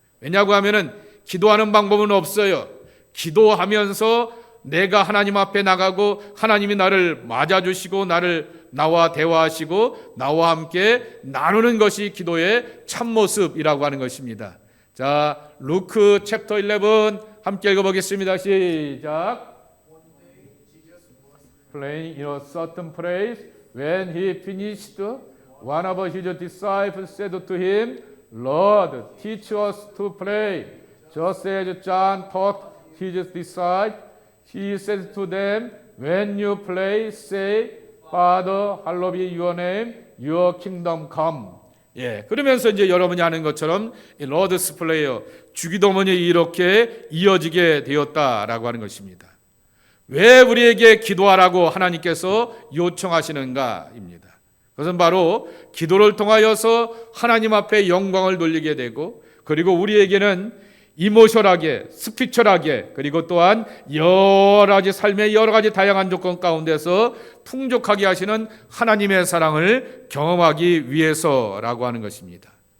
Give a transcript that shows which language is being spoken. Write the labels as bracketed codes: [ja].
[ko] 왜냐고 하면은 기도하는 방법은 없어요. 기도하면서 내가 하나님 앞에 나가고 하나님이 나를 맞아주시고 나와 대화하시고 나와 함께 나누는 것이 기도의 참모습이라고 하는 것입니다. 자, 루크 챕터 11 함께 읽어보겠습니다. 시작. [en] Playing in a certain place, when he finished, one of his disciples said to him, Lord, teach us to pray, just as John taught his disciples. He said to them, when you pray, say, Father, hallowed be your name, your kingdom come. [ko] 예, 그러면서 이제 여러분이 아는 것처럼 로드스 플레이어 주기도문이 이렇게 이어지게 되었다라고 하는 것입니다. 왜 우리에게 기도하라고 하나님께서 요청하시는가입니다. 그것은 바로 기도를 통하여서 하나님 앞에 영광을 돌리게 되고, 그리고 우리에게는 이모셜하게, 스피처하게, 그리고 또한 여러 가지 삶의 여러 가지 다양한 조건 가운데서 풍족하게 하시는 하나님의 사랑을 경험하기 위해서라고 하는 것입니다.